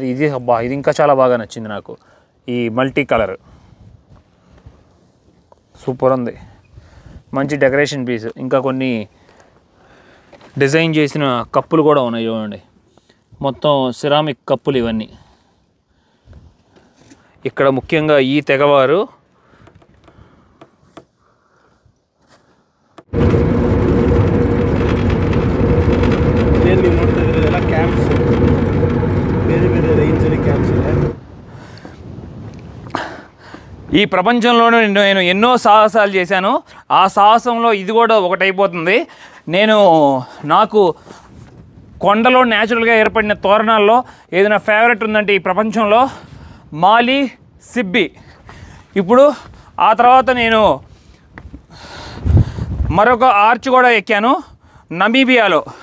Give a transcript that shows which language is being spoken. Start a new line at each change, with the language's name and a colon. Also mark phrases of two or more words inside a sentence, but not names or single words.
Telugu: ఇది ఇంకా చాలా బాగా నచ్చింది నాకు, ఈ
English: multi color
Telugu: సూపర్ ఉంది. మంచి
English: decoration piece.
Telugu: ఇంకా కొన్ని డిజైన్ చేసిన కప్పులు కూడా ఉన్నాయి చూడండి, మొత్తం సిరామిక్ కప్పులు ఇవన్నీ. ఇక్కడ ముఖ్యంగా ఈ తెగవారు
Kannada: ಕ್ಯಾಂಪ್ಸ್, ಬೇರೆ ಬೇರೆ ರೇಂಜಲ್ಲಿ ಕ್ಯಾಂಪ್ಸ್ ಇದೆ.
Telugu: ఈ ప్రపంచంలోనే నేను ఎన్నో సాహసాలు చేశాను. ఆ సాహసంలో ఇది కూడా ఒకటైపోతుంది. నాకు కొండలో న్యాచురల్గా ఏర్పడిన తోరణాల్లో ఏదైనా ఫేవరెట్ ఉందంటే ఈ ప్రపంచంలో మాలి, సిబ్బి. ఇప్పుడు ఆ తర్వాత నేను మరొక ఆర్చ్ కూడా ఎక్కాను నమీబియాలో.